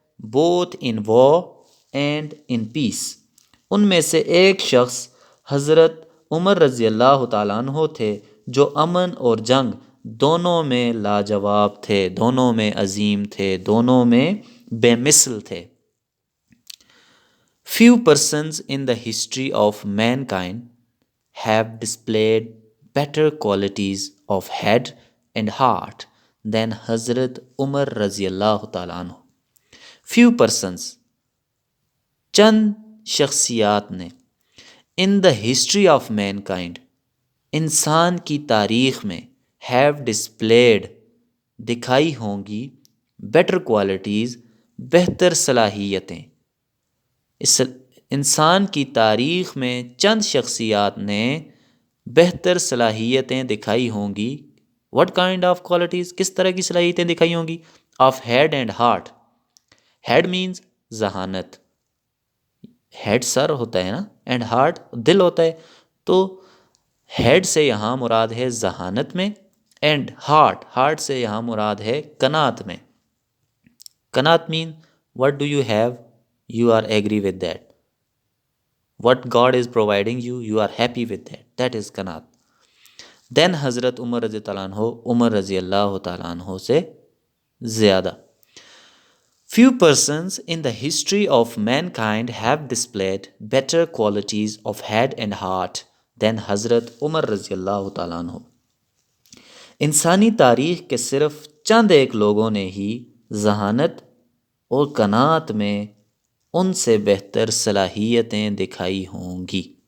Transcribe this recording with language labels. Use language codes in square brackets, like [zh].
[en] both in war and in peace. [ur] ان میں سے ایک شخص حضرت عمر رضی اللہ تعالیٰ عنہ تھے جو امن اور جنگ دونوں میں لاجواب تھے، دونوں میں عظیم تھے، دونوں میں بے مثل تھے. [en] Few persons in the history of mankind have displayed better qualities of head and heart than Hazrat Umar رضی اللہ تعالیٰ عنہ. Few persons، [ur] چند شخصیات نے، [en] in the history of mankind، [ur] انسان کی تاریخ میں، [en] have displayed، [ur] دکھائی ہوں گی، [en] better qualities، [ur] بہتر صلاحیتیں. اس انسان کی تاریخ میں چند شخصیات نے بہتر صلاحیتیں دکھائی ہوں گی. [en] what kind of qualities، [ur] کس طرح کی صلاحیتیں دکھائی ہوں گی؟ [en] of head and heart. head means [ur] ذہانت، ہیڈ سر ہوتا ہے نا، اینڈ ہارٹ دل ہوتا ہے. تو ہیڈ سے یہاں مراد ہے ذہانت میں، اینڈ ہارٹ سے یہاں مراد ہے قناعت میں. [en] Qanaat mean what do you have, you are agree with that. what God is providing you, you are happy with that. that is qanaat. [ur] دین حضرت عمر رضی اللہ عنہ، عمر رضی اللہ تعالیٰ عنہ سے زیادہ. [en] Few persons in the history of mankind have displayed better qualities of head and heart than Hazrat Umar رضی اللہ تعالیٰ عنہ. [ur] انسانی تاریخ کے صرف چند ایک لوگوں نے ہی ذہانت اور قناعت میں ان سے بہتر صلاحیتیں دکھائی ہوں گی.